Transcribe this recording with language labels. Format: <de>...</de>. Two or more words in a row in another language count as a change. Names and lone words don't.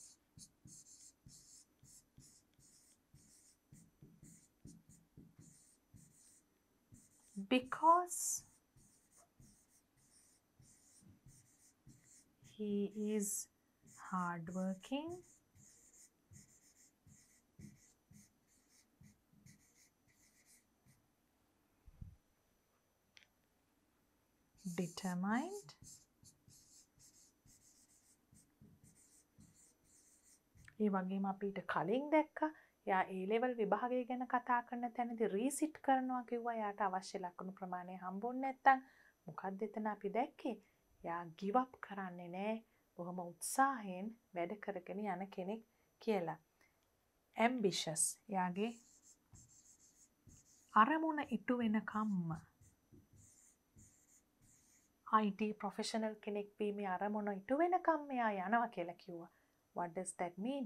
<en>because he is hardworking, determined,</en> <si>ඒ වගේම අපිට කලින් දැක්කා එයා A level විභාගය ගැන කතා කරන තැනදී රීසිට් කරනවා කිව්වා. එයාට අවශ්‍ය ලකුණු ප්‍රමාණය හම්බුනේ නැත්තම් මොකක්ද එතන අපි දැක්කේ? එයා</si> <en>give up</en> <si>කරන්නේ නැහැ. බොහොම උත්සාහයෙන් වැඩ කරගෙන යන කෙනෙක් කියලා. ambitious එයාගේ අරමුණ ඉටු වෙනකම්ම</si> <en>IT professional</en> <si>කෙනෙක් වීමේ අරමුණ ඉටු වෙනකම් එයා යනවා කියලා කිව්වා.</si> <en>What does that mean?</en>